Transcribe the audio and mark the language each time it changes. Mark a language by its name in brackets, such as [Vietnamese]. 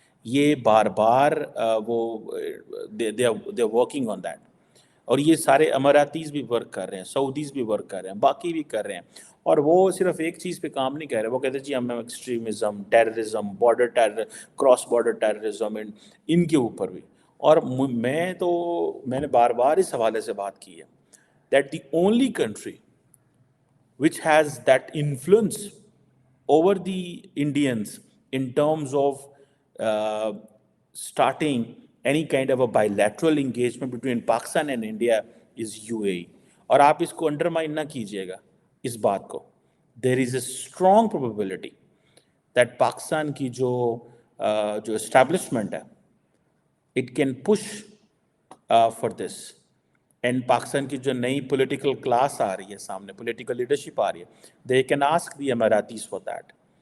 [Hindi] ये बार बार वो [English] They are working on that. [Hindi] और ये सारे अमारातीज़ भी वर्क कर रहे हैं, सऊदीज़ भी वर्क कर रहे हैं, बाकी भी कर रहे हैं। और वो सिर्फ एक चीज़ पे काम नहीं कर रहे, वो कहते हैं जी हम extremism, terrorism, border terror, cross border terrorism, इनके ऊपर भी। और मैंने बार बार इस हवाले से बात की है [English] That the only country which has that influence over the Indians in terms of uh, starting any kind of a bilateral engagement between Pakistan and India is UAE. [Hindi] और आप इसको अंडरमाइन ना कीजिएगा इस बात को। [English] There is a strong probability that [Hindi] Pakistan की जो establishment है, [English] it can push for this. [Hindi] And Pakistan की जो नई पॉलिटिकल क्लास आ रही है सामने, पॉलिटिकल लीडरशिप आ रही है, [English] They can ask the Emirates for that.